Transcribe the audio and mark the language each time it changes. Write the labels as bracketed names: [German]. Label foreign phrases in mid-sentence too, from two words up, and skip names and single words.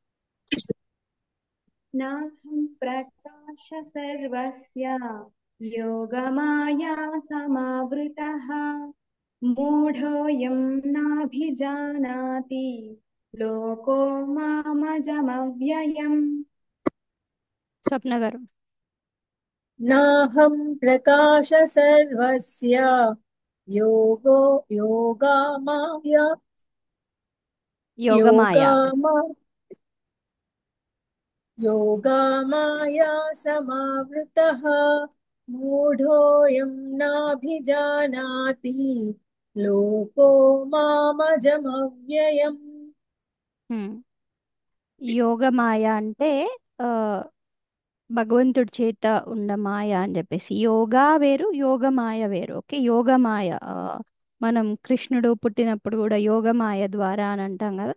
[Sanskrit] నాహం ప్రకాశ సర్వస్య యోగమాయా సమావృతః మూఢోయం నాభిజానాతి లోకో మామజమవ్యయం. [Telugu] స్వప్న గారు. [Sanskrit] నాహం ప్రకాశ సర్వస్య యోగమాయ యోగమాయ योगामाया समावृतः मूढोऽयं नाभिजानाति लोको मामजमव्ययम्. [Telugu] యోగమాయ అంటే ఆ, భగవంతుడి చేత ఉన్న మాయ అని చెప్పేసి. యోగా వేరు, యోగమాయ వేరు. ఓకే, యోగమాయ మనం కృష్ణుడు పుట్టినప్పుడు కూడా యోగమాయ ద్వారా అని అంటాం కదా.